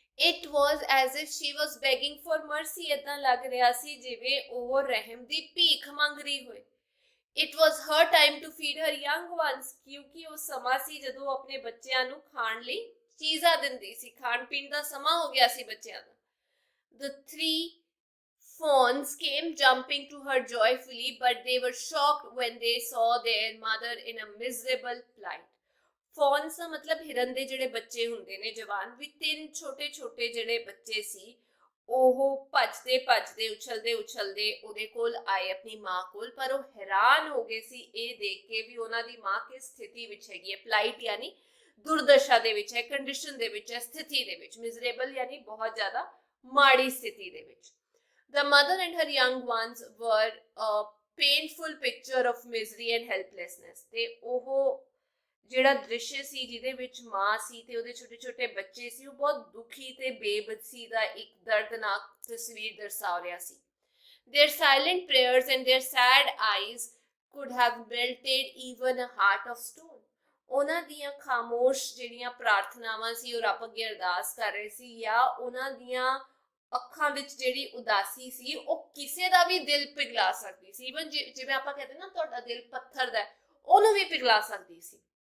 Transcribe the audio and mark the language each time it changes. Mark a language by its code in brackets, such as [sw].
[en] It was as if she was begging for mercy, [pa] ਏਦਾਂ ਲੱਗ ਰਿਹਾ ਸੀ ਜਿਵੇਂ ਉਹ ਰਹਿਮ ਦੀ ਭੀਖ ਮੰਗ ਰਹੀ ਹੋਏ। [en] It was her time to feed her young ones, [pa] ਕਿਉਂਕਿ ਉਹ ਸਮਾਂ ਸੀ ਜਦੋਂ ਆਪਣੇ ਬੱਚਿਆਂ ਨੂੰ ਖਾਣ ਲਈ ਚੀਜ਼ਾਂ ਦਿੰਦੀ ਸੀ, ਖਾਣ ਪੀਣ ਦਾ ਸਮਾਂ ਹੋ ਗਿਆ ਸੀ ਬੱਚਿਆਂ ਦਾ। [en] The 3 fawns came jumping to her joyfully, but they were shocked when they saw their mother in a miserable plight. [pa] ਫੌਨਸ ਦਾ ਮਤਲਬ ਹਿਰਨ ਦੇ ਜਿਹੜੇ ਬੱਚੇ ਹੁੰਦੇ ਨੇ ਜਵਾਨ, ਵੀ 3 ਛੋਟੇ ਛੋਟੇ ਜਿਹੜੇ ਬੱਚੇ ਸੀ ਉਹ ਭੱਜਦੇ ਭੱਜਦੇ ਉਛਲਦੇ ਉਛਲਦੇ ਉਹਦੇ ਕੋਲ ਆਏ, ਆਪਣੀ ਮਾਂ ਕੋਲ, ਪਰ ਉਹ ਹੈਰਾਨ ਹੋ ਗਏ ਸੀ ਇਹ ਦੇਖ ਕੇ ਵੀ ਉਹਨਾਂ ਦੀ ਮਾਂ ਕਿਸ ਸਥਿਤੀ ਵਿੱਚ ਹੈਗੀ ਹੈ। ਪਲਾਈਟ ਯਾਨੀ ਦੁਰਦਸ਼ਾ ਦੇ ਵਿੱਚ ਹੈ, ਕੰਡੀਸ਼ਨ ਦੇ ਵਿੱਚ ਹੈ, ਸਥਿਤੀ ਦੇ ਵਿੱਚ। ਮਿਜ਼ਰੇਬਲ ਯਾਨੀ ਬਹੁਤ ਜ਼ਿਆਦਾ ਮਾੜੀ ਸਥਿਤੀ ਦੇ ਵਿੱਚ। [en] The mother and her young ones were a painful picture of misery and helplessness, [pa] ਤੇ ਉਹ ਜਿਹੜਾ ਦ੍ਰਿਸ਼ ਸੀ ਜਿਹਦੇ ਵਿੱਚ ਮਾਂ ਸੀ ਤੇ ਉਹਦੇ ਛੋਟੇ ਛੋਟੇ ਬੱਚੇ ਸੀ, ਉਹ ਬਹੁਤ ਦੁਖੀ ਤੇ ਬੇਬਸੀ ਦਾ ਇੱਕ ਦਰਦਨਾਕ ਤਸਵੀਰ ਦਰਸਾ ਰਿਹਾ ਸੀ। [en] Their silent prayers and their sad eyes could have melted even a heart of stone. [pa] ਉਹਨਾਂ ਦੀਆਂ ਖਾਮੋਸ਼ ਜਿਹੜੀਆਂ ਪ੍ਰਾਰਥਨਾਵਾਂ ਸੀ, ਉਹ ਰੱਬ ਅੱਗੇ ਅਰਦਾਸ ਕਰ ਰਹੇ ਸੀ, ਜਾਂ ਉਹਨਾਂ ਦੀਆਂ ਅੱਖਾਂ ਵਿੱਚ ਜਿਹੜੀ ਉਦਾਸੀ ਸੀ ਉਹ ਕਿਸੇ ਦਾ ਵੀ ਦਿਲ ਪਿਘਲਾ ਸਕਦੀ ਸੀ। ਇਵਨ ਜਿਵੇਂ ਆਪਾਂ ਕਹਿੰਦੇ ਨਾ ਤੁਹਾਡਾ ਦਿਲ ਪੱਥਰ ਦਾ, ਉਹਨੂੰ ਵੀ ਪਿਘਲਾ ਸਕਦੀ ਸੀ।